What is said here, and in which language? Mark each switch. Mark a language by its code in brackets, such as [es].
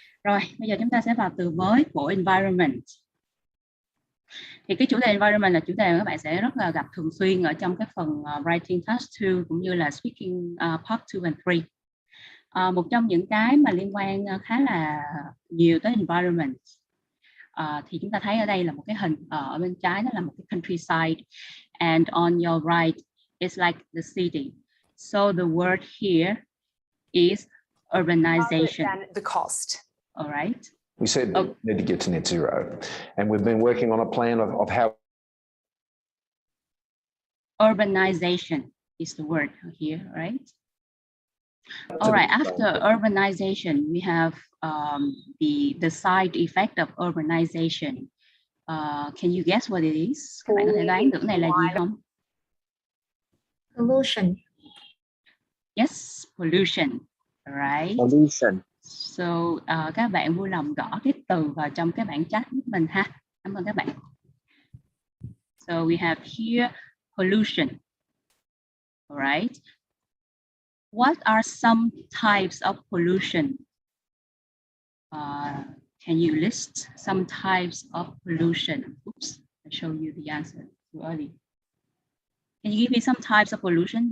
[vi] Rồi, bây giờ chúng ta sẽ vào từ mới của environment. Thì cái chủ đề environment là chủ đề mà các bạn sẽ rất là gặp thường xuyên ở trong cái phần writing task 2 cũng như là speaking part 2 and 3. Một trong những cái mà liên quan khá là nhiều tới environment thì chúng ta thấy ở đây là một cái hình, ở bên trái đó là một cái countryside, [en] and on your right it's like the city. So the word here is urbanization. The cost. All right. We said we need to get to net zero, and we've been working on a plan of how. Urbanization is the word here, right? All right. After urbanization, we have the side effect of urbanization. Can you guess what it is? [vi] Các bạn có thể đoán được này là gì không? [en] Pollution. Yes, pollution. Right. Pollution. [vi] So các bạn vui lòng gõ cái từ vào trong cái bảng chat giúp mình ha. Cảm ơn các bạn. [en] So we have here pollution. All right. What are some types of pollution? Can you list some types of pollution? Oops, I show you the answer too early. Can you give me some types of pollution?